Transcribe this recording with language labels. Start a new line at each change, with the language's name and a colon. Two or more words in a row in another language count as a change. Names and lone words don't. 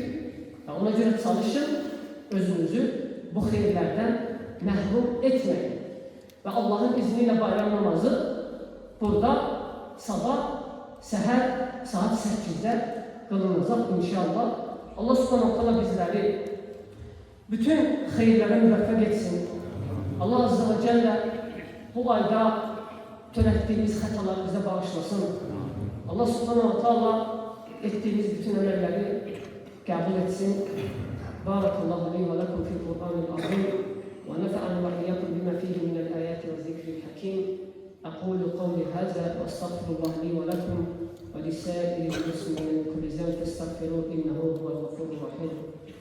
Azerbaijani: Ona görə çalışın, özünüzü bu xeyirlərdən məhrum etməyin. Və Allahın izni ilə bayram namazı burada sabah, səhər saat 8-də qılınacaq inşallah. Allah
Arabic: سبحانه تعالى
Azerbaijani: bizləri bütün xeyirlərə müvəffəq etsin. Allah
Arabic: عز وجل
Azerbaijani: bu ayda törətdiyimiz xətaları bizə bağışlasın. Allah
Arabic: سبحانه تعالى
Azerbaijani: etdiyimiz bütün əməlləri qəbul etsin.
Arabic: بارك الله لي ولكم في القرآن العظيم ونفعني وإياكم بما فيه من الآيات والذكر الحكيم. أقول قولي هذا وأستغفر الله لي ولكم ولسائر المسلمين من كل ذنب فاستغفروه إنه هو الغفور الرحيم.